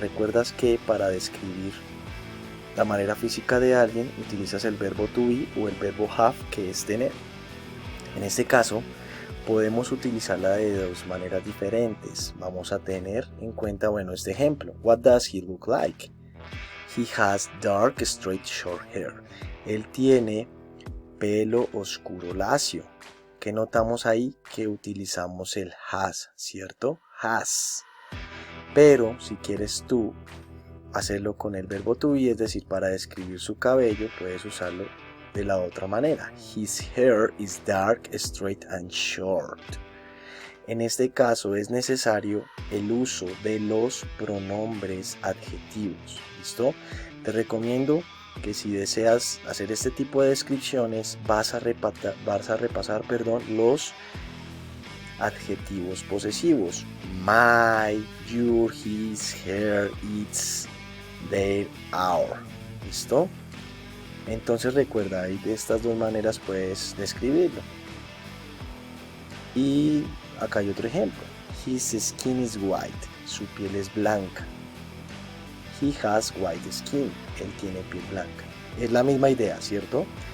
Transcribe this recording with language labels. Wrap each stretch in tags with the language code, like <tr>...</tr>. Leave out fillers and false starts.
<es>Recuerdas que para describir la manera física de alguien utilizas el verbo to be o el verbo have, que es tener. En este caso podemos utilizarla de dos maneras diferentes. Vamos a tener en cuenta, este ejemplo.</es> <en>What does he look like? He has dark, straight, short hair.</en> <es>Él tiene pelo oscuro lacio. ¿Qué notamos ahí? Que utilizamos el has, ¿cierto? Has. Pero si quieres tú hacerlo con el verbo to be, es decir, para describir su cabello, puedes usarlo de la otra manera.</es> <en>His hair is dark, straight and short.</en> <es>En este caso es necesario el uso de los pronombres adjetivos. ¿Listo? Te recomiendo que si deseas hacer este tipo de descripciones vas a repasar los adjetivos posesivos.</es> <en>My, your, his, her, its, their, our.</en> <es>¿Listo? Entonces recuerda, ahí de estas dos maneras puedes describirlo. Y acá hay otro ejemplo.</es> <en>His skin is white.</en> <es>Su piel es blanca.</es> <en>He has white skin.</en> <es>Él tiene piel blanca. Es la misma idea, ¿cierto?</es>